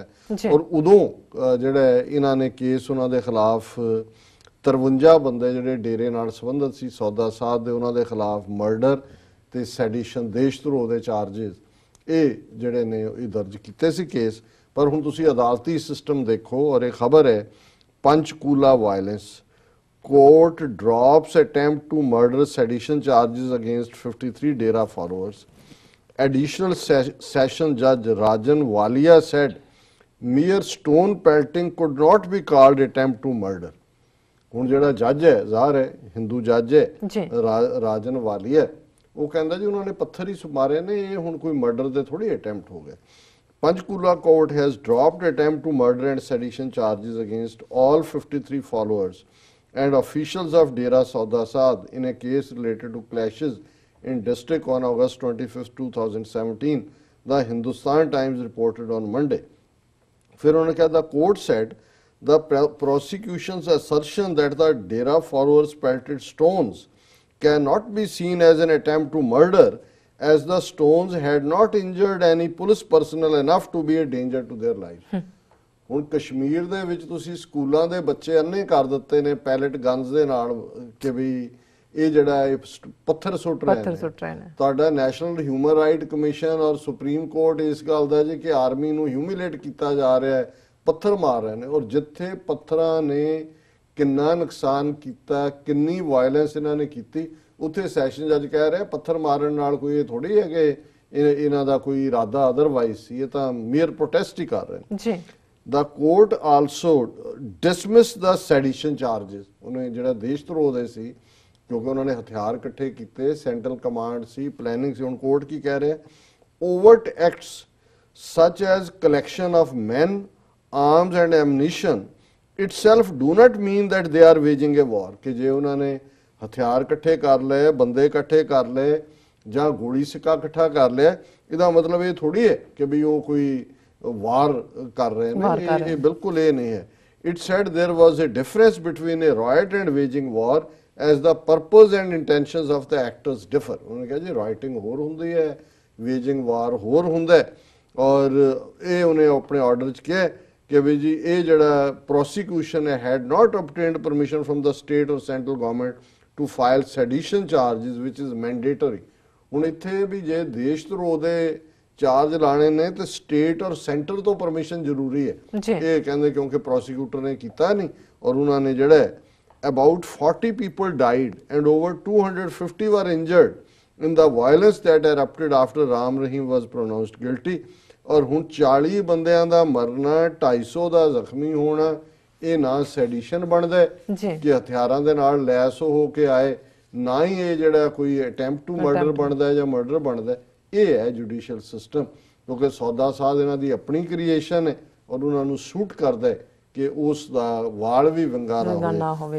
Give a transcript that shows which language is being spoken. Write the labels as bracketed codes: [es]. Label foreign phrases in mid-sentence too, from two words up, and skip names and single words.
[pa] ਔਰ ਉਦੋਂ ਜਿਹੜਾ ਇਹਨਾਂ ਨੇ ਕੇਸ ਉਹਨਾਂ ਦੇ ਖਿਲਾਫ 53 ਬੰਦੇ ਜਿਹੜੇ ਡੇਰੇ ਨਾਲ ਸੰਬੰਧਿਤ ਸੀ ਸੌਦਾ ਸਾਧ ਦੇ, ਉਹਨਾਂ ਦੇ ਖਿਲਾਫ ਮਰਡਰ ਤੇ ਸੈਡੀਸ਼ਨ ਦੇਸ਼ ਧਰੋਹ ਦੇ ਚਾਰजेस ਇਹ ਜਿਹੜੇ ਨੇ ਇਹ ਦਰਜ ਕੀਤੇ ਸੀ ਕੇਸ। ਪਰ ਹੁਣ ਤੁਸੀਂ ਅਦਾਲਤੀ ਸਿਸਟਮ ਦੇਖੋ ਔਰ ਇਹ ਖਬਰ ਹੈ ਪੰਚਕੂਲਾ ਵਾਇਲੈਂਸ [en] court drops attempt to murder sedition charges against 53 Dera followers. Additional session judge Rajan Walia said mere stone pelting could not be called attempt to murder. [pa] ਹੁਣ ਜਿਹੜਾ ਜੱਜ ਹੈ ਜ਼ਾਹਰ ਹੈ ਹਿੰਦੂ ਜੱਜ ਹੈ ਰਾਜਨ ਵਾਲੀਆ, ਉਹ ਕਹਿੰਦਾ ਜੀ ਉਹਨਾਂ ਨੇ ਪੱਥਰ ਹੀ ਮਾਰੇ ਨੇ, ਇਹ ਹੁਣ ਕੋਈ ਮਰਡਰ ਦੇ ਥੋੜੀ ਅਟੈਂਪਟ ਹੋ ਗਿਆ। [en] Panchkula court has dropped attempt to murder and sedition charges against all 53 followers and officials of Dera Sauda Sadh in a case related to clashes in district on August 25, 2017, the Hindustan Times reported on Monday. [hi] फिर उन्होंने कहा [en] the court said the prosecution's assertion that the Dera followers pelted stones cannot be seen as an attempt to murder as the stones had not injured any police personnel enough to be a danger to their lives. [pa] ਹੁਣ ਕਸ਼ਮੀਰ ਦੇ ਵਿੱਚ ਤੁਸੀਂ ਸਕੂਲਾਂ ਦੇ ਬੱਚੇ ਅੰਨੇ ਕਰ ਦਿੱਤੇ ਨੇ ਪੈਲਟ ਗਨਸ ਦੇ ਨਾਲ ਕਿ ਵੀ ਇਹ ਜਿਹੜਾ ਪੱਥਰ ਸੁੱਟ ਰਹੇ ਨੇ। ਤੁਹਾਡਾ ਨੈਸ਼ਨਲ ਹਿਊਮਨ ਰਾਈਟ ਕਮਿਸ਼ਨ ਔਰ ਸੁਪਰੀਮ ਕੋਰਟ ਇਸ ਗੱਲ ਦਾ ਜੀ ਕਿ ਆਰਮੀ ਨੂੰ ਹਿਊਮਿਲੇਟ ਕੀਤਾ ਜਾ ਰਿਹਾ ਹੈ, ਪੱਥਰ ਮਾਰ ਰਹੇ ਨੇ। ਔਰ ਜਿੱਥੇ ਪੱਥਰਾਂ ਨੇ ਕਿੰਨਾ ਨੁਕਸਾਨ ਕੀਤਾ, ਕਿੰਨੀ ਵਾਇਲੈਂਸ ਇਹਨਾਂ ਨੇ ਕੀਤੀ, ਉੱਥੇ ਸੈਸ਼ਨ ਜੱਜ ਕਹਿ ਰਿਹਾ ਪੱਥਰ ਮਾਰਨ ਨਾਲ ਕੋਈ ਇਹ ਥੋੜੀ ਹੈ ਕਿ ਇਹਨਾਂ ਦਾ ਕੋਈ ਇਰਾਦਾ ਅਦਰਵਾਈਜ਼ ਸੀ, ਇਹ ਤਾਂ [en] mere protest [pa] ਹੀ ਕਰ ਰਹੇ ਨੇ ਜੀ। [en] The court also dismissed the sedition charges. [pa] ਉਹਨੇ ਜਿਹੜਾ ਦੇਸ਼ ਧਰੋਹ ਦੇ ਸੀ ਕਿਉਂਕਿ ਉਹਨਾਂ ਨੇ ਹਥਿਆਰ ਇਕੱਠੇ ਕੀਤੇ, ਸੈਂਟਰਲ ਕਮਾਂਡ ਸੀ, ਪਲੈਨਿੰਗ ਸੀ। ਹੁਣ ਕੋਰਟ ਕੀ ਕਹਿ ਰਿਹਾ, [en] overt acts such as collection of men, arms and ammunition itself do not mean that they are waging a war. [pa] ਕਿ ਜੇ ਉਹਨਾਂ ਨੇ ਹਥਿਆਰ ਇਕੱਠੇ ਕਰ ਲਏ, ਬੰਦੇ ਇਕੱਠੇ ਕਰ ਲਏ ਜਾਂ ਗੋਲੀ ਸਿੱਕਾ ਇਕੱਠਾ ਕਰ ਲਿਆ, ਇਹਦਾ ਮਤਲਬ ਇਹ ਥੋੜੀ ਹੈ ਕਿ ਵੀ ਉਹ ਕੋਈ ਵਾਰ ਕਰ ਰਹੇ ਨੇ, ਇਹ ਬਿਲਕੁਲ ਇਹ ਨਹੀਂ ਹੈ। [en] It said there was a difference between a riot and waging war as the purpose and intentions of the actors differ. [pa] ਉਹਨੇ ਕਿਹਾ ਜੀ ਰਾਈਟਿੰਗ ਹੋਰ ਹੁੰਦੀ ਹੈ, [en] waging war [pa] ਹੋਰ ਹੁੰਦਾ ਹੈ। ਔਰ ਇਹ ਉਹਨੇ ਆਪਣੇ ਆਰਡਰ 'ਚ ਕਿਹਾ ਕਿ ਵੀ ਜੀ ਇਹ ਜਿਹੜਾ ਪ੍ਰੋਸੀਕਿਊਸ਼ਨ ਹੈ [en] had not obtained permission from the state or central government to file sedition charges which is mandatory. [pa] ਹੁਣ ਇੱਥੇ ਵੀ ਜੇ ਦੇਸ਼ ਧਰੋਹ ਦੇ ਚਾਰਜ ਲਾਣੇ ਨੇ ਤੇ ਸਟੇਟ ਔਰ ਸੈਂਟਰ ਤੋਂ ਪਰਮਿਸ਼ਨ ਜ਼ਰੂਰੀ ਹੈ, ਇਹ ਕਹਿੰਦੇ ਕਿਉਂਕਿ ਪ੍ਰੋਸੀਕਿਊਟਰ ਨੇ ਕੀਤਾ ਨਹੀਂ। ਔਰ ਉਹਨਾਂ ਨੇ ਜਿਹੜਾ [en] about 40 people died and over 250 were injured in the violence that erupted after Ram Rahim was pronounced guilty. [pa] ਔਰ ਹੁਣ 40 ਬੰਦਿਆਂ ਦਾ ਮਰਨਾ, 250 ਦਾ ਜ਼ਖਮੀ ਹੋਣਾ, ਇਹ ਨਾ ਸੈਡੀਸ਼ਨ ਬਣਦਾ ਕਿ ਹਥਿਆਰਾਂ ਦੇ ਨਾਲ ਲੈਸ ਹੋ ਕੇ ਆਏ, ਨਾ ਹੀ ਇਹ ਜਿਹੜਾ ਕੋਈ [en] attempt to murder [pa] ਬਣਦਾ ਜਾਂ ਮਰਡਰ ਬਣਦਾ। ਇਹ ਹੈ [en] judicial system [pa] ਕਿਉਂਕਿ ਸੌਦਾ ਸਾਧ ਇਹਨਾਂ ਦੀ ਆਪਣੀ ਕ੍ਰੀਏਸ਼ਨ ਹੈ ਔਰ ਉਹਨਾਂ ਨੂੰ ਸੂਟ ਕਰਦਾ ਹੈ ਕਿ ਉਸ ਦਾ ਵਾਲ ਵੀ ਵੰਗਾ ਨਾ ਹੋਵੇ।